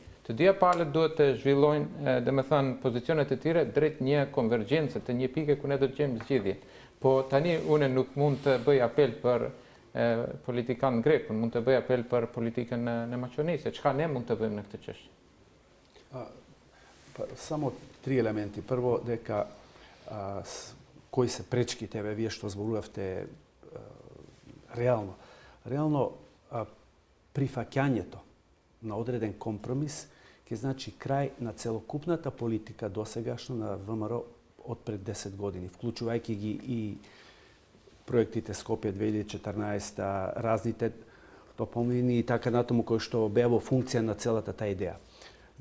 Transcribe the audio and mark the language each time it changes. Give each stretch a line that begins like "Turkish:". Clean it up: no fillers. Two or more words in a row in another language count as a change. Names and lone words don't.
Albanian: Të dyja palët duhet të zhvillojnë, dhe me thënë, pozicionet e tyre drejt një konvergjencë të një pike ku ne do të gjejmë zgjidhje. Po tani unë nuk mund të bëj apel për politikan grek, unë mund të bëj apel për politikën në Maqedoni, se çka ne mund të bëjmë në këtë çështje.
Macedonian: Само три елементи. Прво, дека кои се пречките, вие што зборувавте реално. Реално прифаќањето на одреден компромис ќе значи крај на целокупната политика досегашна на ВМРО од пред 10 години, вклучувајќи ги и проектите Скопје 2014, разните допомнини и така натаму кои што беа во функција на целата таа идеја.